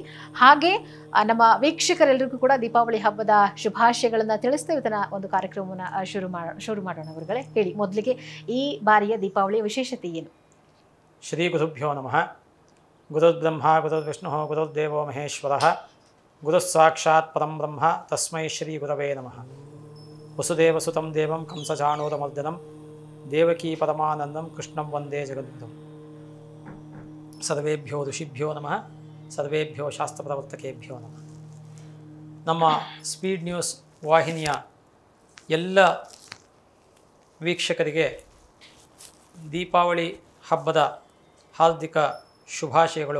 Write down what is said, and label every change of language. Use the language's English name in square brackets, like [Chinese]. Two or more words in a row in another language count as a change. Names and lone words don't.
[Kannada] ಹಾಗೆ ನಮ್ಮ ವೀಕ್ಷಕರೆಲ್ಲರಿಗೂ ಕೂಡ ದೀಪಾವಳಿ ಹಬ್ಬದ ಶುಭಾಶಯಗಳನ್ನು ತಿಳಿಸ್ತಾ ಇವತ್ತಿನ ಒಂದು ಕಾರ್ಯಕ್ರಮವನ್ನು ಶುರು ಮಾಡೋಣ. ಗುರುಗಳೇ ಹೇಳಿ, ಮೊದಲಿಗೆ ಈ ಬಾರಿಯ ದೀಪಾವಳಿಯ ವಿಶೇಷತೆ ಏನು? [Sanskrit] ಶ್ರೀ ಗುರುಭ್ಯೋ ನಮಃ. ಗುರುರ್ಬ್ರಹ್ಮ ಗುರುರ್ವಿಷ್ಣು ಗುರುರ್ದೇವೋ ಮಹೇಶ್ವರಃ, ಗುರುಸ್ಸಾಕ್ಷಾತ್ ಪರಂ ಬ್ರಹ್ಮ ತಸ್ಮೈ ಶ್ರೀ ಗುರವೇ ನಮಃ. ವಸುದೇವಸುತಂ ದೇವಂ ಕಂಸಚಾಣೂರಮರ್ದನಂ ದೇವಕೀ ಪರಮಾನಂದಂ ಕೃಷ್ಣಂ ವಂದೇ ಜಗದ್ಗುರುಂ. ಸರ್ವೇಭ್ಯೋ ಋಷಿಭ್ಯೋ ನಮಃ, ಸರ್ವೇಭ್ಯೋ ಶಾಸ್ತ್ರಪ್ರವರ್ತಕೇಭ್ಯೋ ನಮಃ. [Kannada] ನಮ್ಮ ಸ್ಪೀಡ್ ನ್ಯೂಸ್ ವಾಹಿನಿಯ ಎಲ್ಲ ವೀಕ್ಷಕರಿಗೆ ದೀಪಾವಳಿ ಹಬ್ಬದ ಹಾರ್ದಿಕ ಶುಭಾಶಯಗಳು.